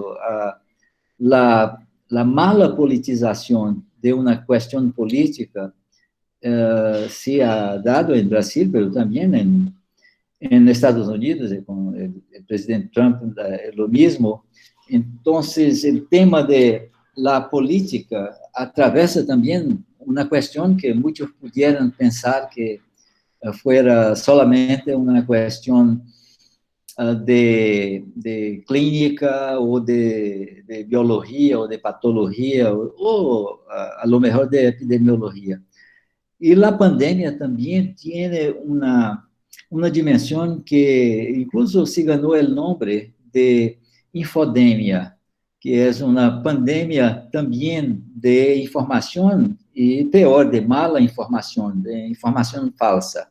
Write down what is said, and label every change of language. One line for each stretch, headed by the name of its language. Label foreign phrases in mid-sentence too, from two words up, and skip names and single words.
Portuguese: A mala politização de uma questão política
Spanish: se ha dado
Portuguese: em Brasil, mas também em Estados Unidos, com o presidente Trump, é o mesmo. Então, o tema
Spanish: de la
Portuguese: política atravessa também uma questão que muitos
Spanish: pudieran pensar que fuera solamente
Portuguese: uma questão de clínica ou de biologia ou de patologia ou
Spanish: a lo mejor
Portuguese: de epidemiologia. E a pandemia também tem uma dimensão que incluso se ganhou o nome de infodemia, que é uma pandemia também de informação e, pior, de mala informação, de informação falsa.